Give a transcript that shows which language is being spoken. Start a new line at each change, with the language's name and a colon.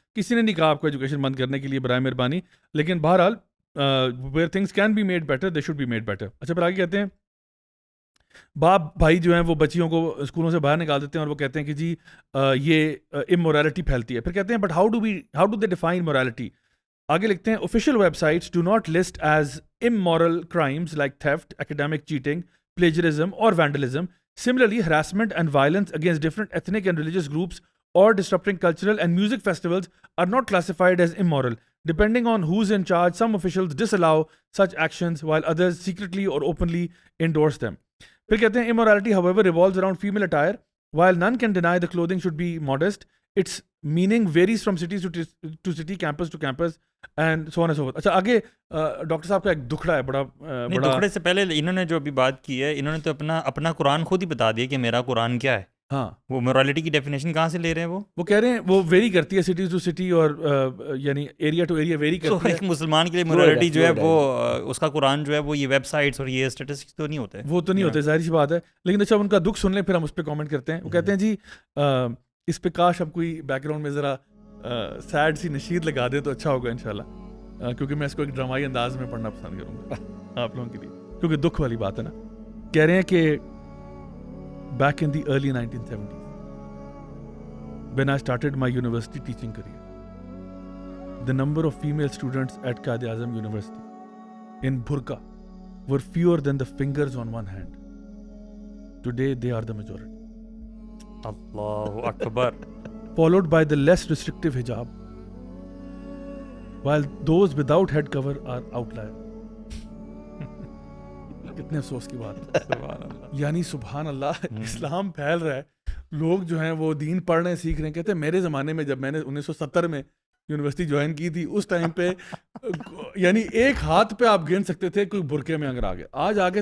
Urdu: کسی نے نہیں کہا آپ کو ایجوکیشن بند کرنے کے لیے, برائے مہربانی, لیکن بہرحال
English: where things can be made better
Urdu: they should be made better. اچھا, پھر آگے کہتے ہیں باپ بھائی جو ہیں وہ بچیوں کو اسکولوں سے باہر نکال دیتے ہیں اور وہ کہتے ہیں کہ جی یہ امورالٹی پھیلتی ہے. پھر کہتے ہیں
English: But how do they define morality.
Urdu: آگے لکھتے ہیں
English: official websites do not list as immoral crimes like theft, academic cheating, plagiarism or vandalism Similarly, harassment and violence against different ethnic and religious groups or disrupting cultural and music festivals are not classified as immoral. Depending on who's in charge, some officials disallow such actions while others secretly or openly endorse them.
Urdu: پھر کہتے ہیں
English: immorality however revolves around female attire. While none can deny the clothing should be modest, its meaning varies from city to city, campus to campus, and so on and so forth.
Urdu: اچھا آگے doctor صاحب کا ایک دکھڑا ہے بڑا دکھڑے سے پہلے انہوں نے جو ابھی بات کی ہے، انہوں نے تو اپنا قرآن خود ہی بتا دیا کہ میرا قرآن کیا ہے. ہاں، وہ مورالٹی کی ڈیفینیشن کہاں سے لے رہے ہیں؟ وہ کہہ رہے ہیں وہ ویری کرتی ہے سٹی ٹو سٹی اور یعنی ایریا ٹو ایریا ویری کرتی ہے. ایک مسلمان کے لیے مورالٹی جو ہے وہ اس کا قرآن جو ہے وہ یہ ویب سائٹس اور یہ اسٹیٹسٹکس تو نہیں ہوتے، وہ تو نہیں ہوتے، ظاہر سی بات ہے. لیکن اچھا ان کا دکھ سن لیں پھر ہم اس پہ کامنٹ کرتے ہیں. وہ کہتے ہیں جی اس پہ کاش ہم کوئی بیک گراؤنڈ میں ذرا سیڈ سی نشید لگا دیں تو اچھا ہوگا انشاءاللہ، کیونکہ میں اس کو ایک ڈرامائی انداز میں پڑھنا پسند کروں گا آپ لوگوں کے لیے، کیونکہ دکھ والی بات ہے نا. کہہ رہے ہیں کہ
English: Back in the early 1970s when I started my university teaching career, the number of female students at Quaid-e-Azam University in burqa were fewer than the fingers on one hand. Today they are the majority.
Arabic: Allahu Akbar.
English: Followed by the less restrictive hijab, while those without head cover are outlier.
Urdu: کتنے افسوس کی بات ہے. یعنی سبحان اللہ، اسلام پھیل رہا ہے، لوگ جو ہیں وہ دین پڑھنے سیکھ رہے ہیں. کہتے ہیں میرے زمانے میں جب میں نے 1970 میں یونیورسٹی جوائن کی تھی اس ٹائم پہ یعنی ایک ہاتھ پہ آپ گن سکتے تھے کوئی برقعے میں اگر آگے آج آگے.